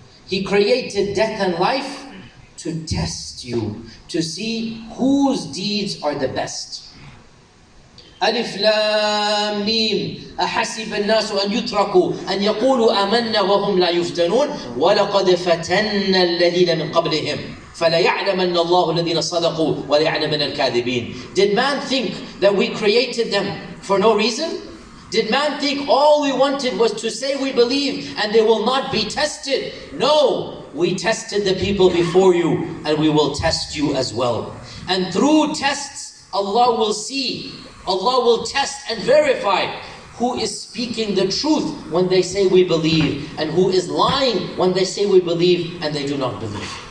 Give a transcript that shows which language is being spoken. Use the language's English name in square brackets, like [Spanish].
[English] He created death and life to test you, to see whose deeds are the best. [Arabic] ألف لام ميم أحسب الناس أن يتركوا أن يقولوا آمنا وهم لا يفتنون ولقد فتنا الذين من قبلهم فليعلمن الله الذين صدقوا وليعلمن الكاذبين. [English] Did man think that we created them for no reason? Did man think all we wanted was to say we believe and they will not be tested? No, we tested the people before you and we will test you as well. And through tests, Allah will see, Allah will test and verify who is speaking the truth when they say we believe and who is lying when they say we believe and they do not believe.